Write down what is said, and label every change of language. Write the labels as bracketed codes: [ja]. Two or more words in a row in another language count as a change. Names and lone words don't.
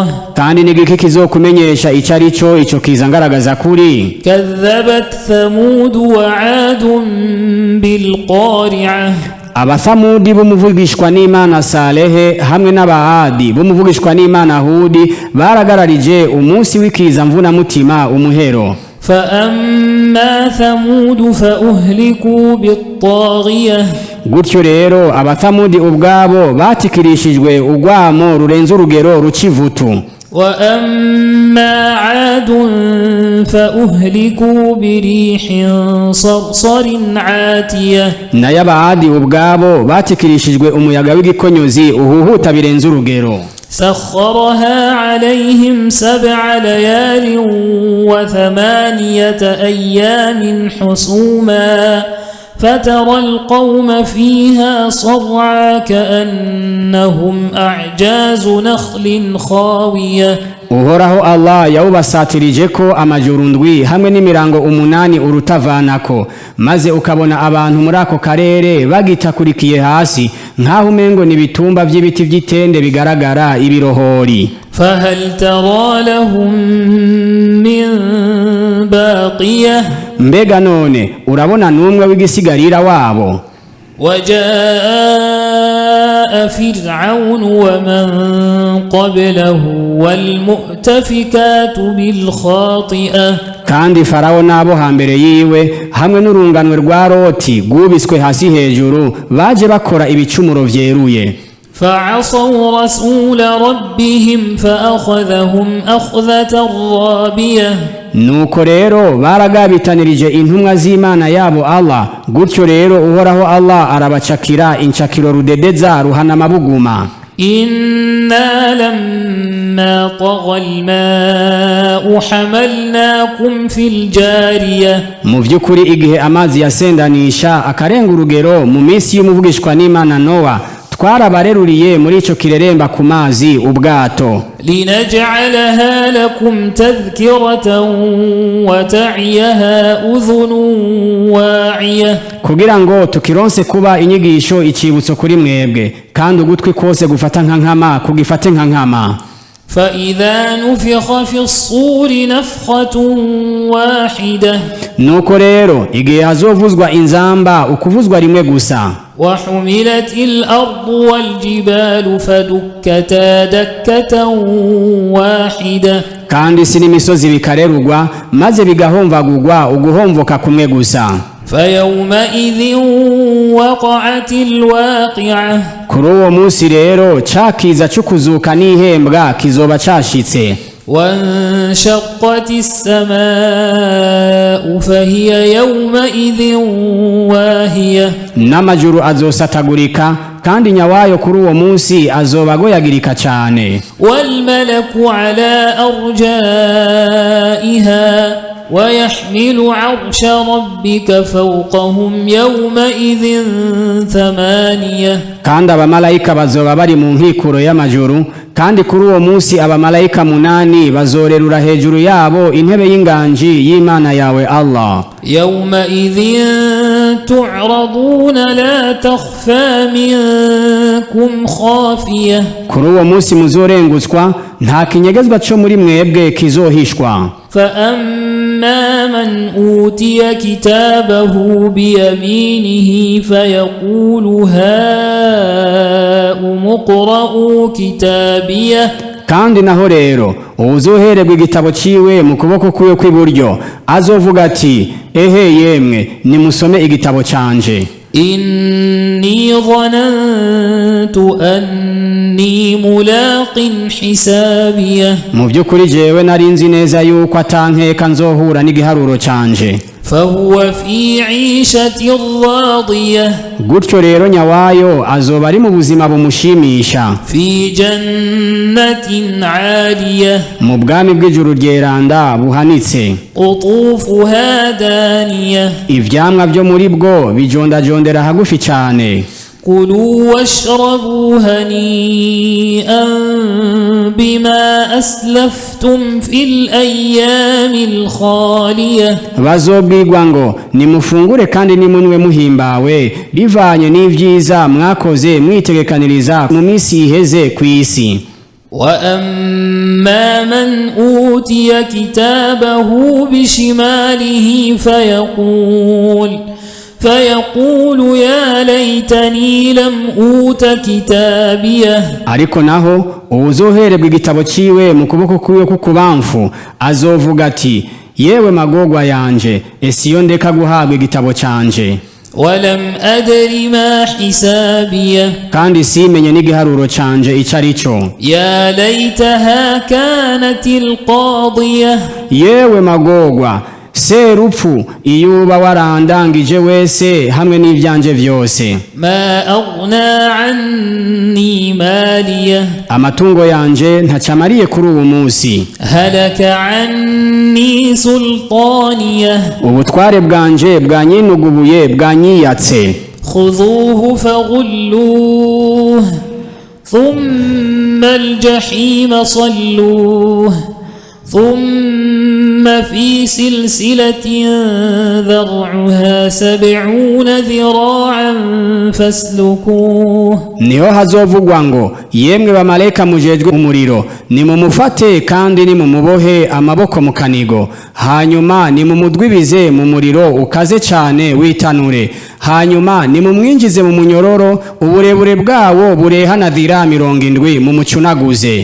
[rn] kandi nigiki kizokumenyesha icarico ico kiza ngaragaza kuri [ar] كذبت ثمود وعاد بالقارعة [rn] Abathamudi bumuvugishwa n'Imana Salehe hamwe n'Abaadi bumuvugishwa n'Imana Hudi baragararije umunsi w'ikiza mvuna mutima umuhero [ar] فأما ثمود فأهلكوا بالطاغية [rn] gutyo rero abathamudi ubwabo batikirishijwe ugwamo rurenze urugero rucivutu [ar] وأما عاد فأهلكوا بريح صرصر عاتية [rn] n'Abaadi ubwabo batikirishijwe umuyaga w'igikonyozi uhuhuta birenze urugero [ar] سخرها عليهم 7 ليال و8 أيام حسوما فترى القوم فيها صرعى كأنهم أعجاز نخل خاوية [rn] uhoraho Allah yawubasatirije ko amajuru ndwi hamwe n'imirango 8 urutavanako maze ukabona abantu muri ako karere bagitakurikiye hasi nkaho umengo nibitumba by'ibiti by'itende bigaragara ibirohori [ar] فهل ترى لهم من باقية [rn] mbega none urabona numwe w'igisigarira wabo [ar] وجاء فرعون ومن قبله والمؤتفكات بالخاطئة [rn] kandi Farao nabo hambere yiwe hamwe n'urunganwe rwa Loti gubiswe hasi hejuru baje bakora ibicumuro vyeruye [ar] فعصوا رسول ربهم فأخذهم أخذة رابية [rn] nuko rero baragabitanirije intumwa z'Imana yabo Allah gutyo rero uhoraho Allah arabacakira incakiro rudedeza ruhana mabuguma [ar] إنا لما طغى الماء حملناكم في الجارية [rn] mu byukuri igihe amazi yasendanisha akarenga urugero mu minsi y'umuvugishwa n'Imana Noa twarabareruriye muri ico kireremba ku mazi ubwato [ar] لنجعلها لكم تذكرة وتعيها أذن واعية [rn] kugira ngo tukironse kuba inyigisho icibutso kuri mwebwe kandi ugutwi kose gufata nkankama kugifate nkankama [ar] فإذا نفخ في الصور نفخة واحدة [rn] nuko rero igihe hazovuzwa inzamba ukuvuzwa rimwe gusa [ar] وحملت الأرض والجبال فدكتا دكة واحدة [rn] kandi si n'imisozi bikarerugwa maze bigahomvagurwa uguhomvoka kumwe gusa [ar] فيومئذ وقعت الواقعة [rn] kuri uwo munsi rero cakiza cukuzuka n'ihembwa kizoba cashitse [ar] وانشقت السماء فهي يومئذ واهية [rn] n'amajuru azosatagurika kandi nyawayo kuri uwo munsi azoba agoyagirika cane [ar] والملك على أرجائها ويحمل عرش ربك فوقهم يومئذ 8 [rn] kandi abamarayika bazoba bari mu nkikuro y'amajuru kandi kuri uwo munsi abamarayika 8 bazorerura hejuru yabo intebe y'inganji y'Imana yawe Allah [ar] يومئذ تعرضون لا تخفى منكم خافية [rn] kuri uwo munsi muzorengutswa nta kinyegezwa cyo muri mwebwe kizohishwa [ar] فأما من أوتي كتابه بيمينه فيقول هاؤم اقرءوا كتابيه [rn] kandi naho rero uzohererwa igitabo ciwe mu kuboko kuyo kw'iburyo azovuga ati ehe yemwe nimusome igitabo canje [ar] إني ظننت أني ملاق حسابيه [rn] mu byukuri jewe narinzi neza yuko atankeka nzohura n'igiharuro canje [ar] فهو في عيشة راضية [rn] gutyo rero nyawayo azoba ari mu buzima bumushimisha [ar] في جنة عالية [rn] mu bwami bw'ijuru ryeranda buhanitse [ar] قطوفها دانية [rn] ivyamwa byo muri bwo bijondajondera hagufi cyane [ar] كلوا واشربوا هنيئا بما أسلفتم في الأيام الخالية [rn] bazobwirwa ngo nimufungure kandi nimunwe muhimbawe bivanye n'ivyiza mwakoze mwitegekaniriza mu minsi iheze ku isi [ar] وأما من أوتي كتابه بشماله فيقول يا ليتني لم أوت كتابيه [rn] ariko naho uwuzohererwa igitabo ciwe mu kuboko kwiwe k'ukubamfu azovuga ati yewe magorwa yanje ese iyo ndeka guhabwa igitabo canje [ar] ولم أدر ما حسابيه [rn] kandi simenye n'igiharuro canje ico ari cyo [ar] يا ليتها كانت القاضية [rn] yewe magorwa serupfu iyo uba warandangije wese hamwe n'ivyanje vyose [ar] ما أغنى عني ماليه [rn] amatungo yanje ntacamariye kuri uwo munsi [ar] هلك عني سلطانيه [rn] ubutware bwanje bwanyinugubuye bwanyiyatse [ar] خذوه فغلوه ثم الجحيم صلوه ثم في سلسلة ذرعها 70 ذراعا فاسلكوه [rn] niho hazovugwa ngo yemwe bamarayika mujejwe umuriro nimumufate kandi nimumubohe amaboko mu kanigo hanyuma nimumudwibize mu muriro ukaze cyane witanure hanyuma nimumwinjize mu munyororo uburebure bwawo burehana dhira 70 mumucunaguze